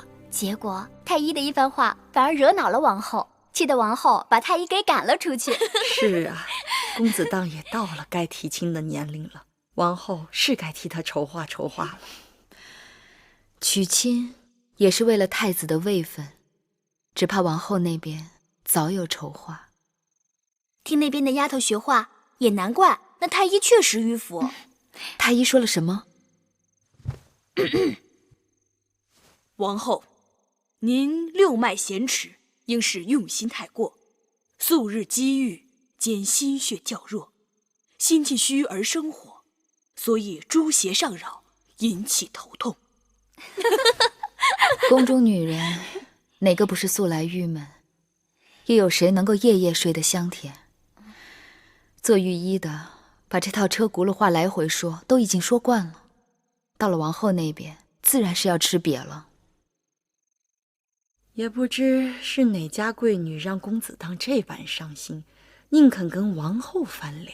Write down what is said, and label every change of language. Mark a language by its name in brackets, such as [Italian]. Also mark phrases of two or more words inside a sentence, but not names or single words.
[Chinese] 結果太醫的一番話反而惹惱了王後，氣得王后把太醫給趕了出去。是啊，公子蕩也到了該提親的年齡了，王後是該替他籌劃了。娶親也是為了太子的位分，只怕王後那邊早有籌劃。聽那邊的丫頭學話，也難怪，那太醫確實迂腐。太醫說了什麼？王後，您六脈咸遲，應是用心太過，素日積鬱，兼心血較弱，心氣虛而生火，所以諸邪上擾，引起頭痛。宮中女人哪個不是素來鬱悶？又有誰能夠夜夜睡得香甜？做御醫的把這套車轱辘話來回說，都已經說慣了，到了王後那邊自然是要吃癟了。也不知是哪家貴女讓公子蕩這般傷心，寧肯跟王后翻臉